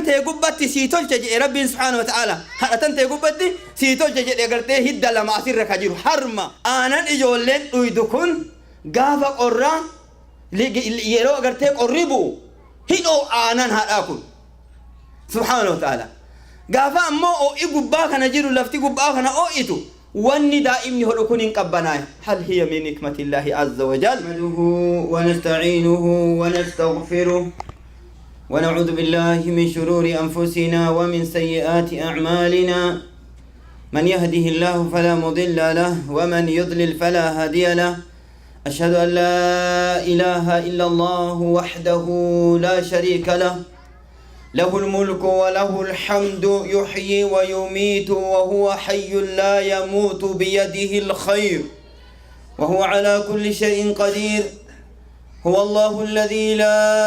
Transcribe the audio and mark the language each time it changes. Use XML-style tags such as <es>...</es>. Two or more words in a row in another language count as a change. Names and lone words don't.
<om>ta'e gubbatti sii tolche jedhe rabbiin</om> <ar>سبحانه وتعالى</ar> <om>haadha tan ta'e gubbatti sii tolche jedhe gartee hidda lama asirra ka jiru harma aanan ijoolleen dhuydu kun gaafa qorraa yeroo agartee qorri bu'u hidhoo aanan haadhaa kun</om> <ar>سبحانه وتعالى</ar> <om>gaafa ammoo oo'i gubbaa kana jiru lafti gubbaa kana oo'itu wanni daa'imni hodhu kun hin qabbanaa'e</om> <ar>هل هي من حكمة الله عز وجل نحمده ونستعينه ونستغفره و نعوذ بالله من شرور أنفسنا ومن سيئات أعمالنا من يهده الله فلا مضل له ومن يضلل فلا هادي له أشهد أن لا إله إلا الله وحده لا شريك له له الملك وله الحمد يحيي ويميت وهو حي لا يموت بيده الخير وهو على كل شيء قدير هو الله الذي لا</ar>